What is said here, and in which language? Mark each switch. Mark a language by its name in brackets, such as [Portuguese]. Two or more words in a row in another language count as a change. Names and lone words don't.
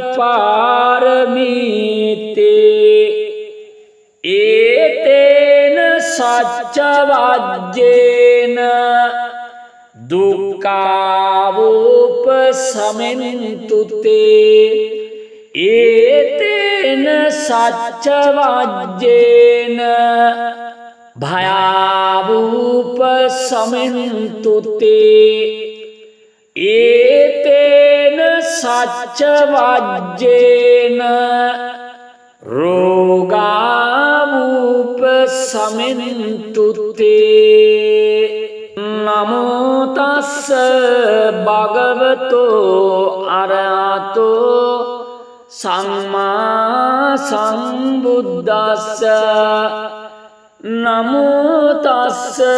[Pali] පාරමීතේ ඒතේන සච්ච වජ්ජේන දුක්ඛාවූප සමෙන්තුතේ ඒතේන සච්ච වජ්ජේන භයාවූප සමෙන්තුතේ ඒතේන සච්ච වජ්ජේන රෝගාවූප සමෙන්තුතේ නමෝ තස්ස භගවතෝ අරහතෝ සම්මා සම්බුද්දස්ස නමෝ තස්ස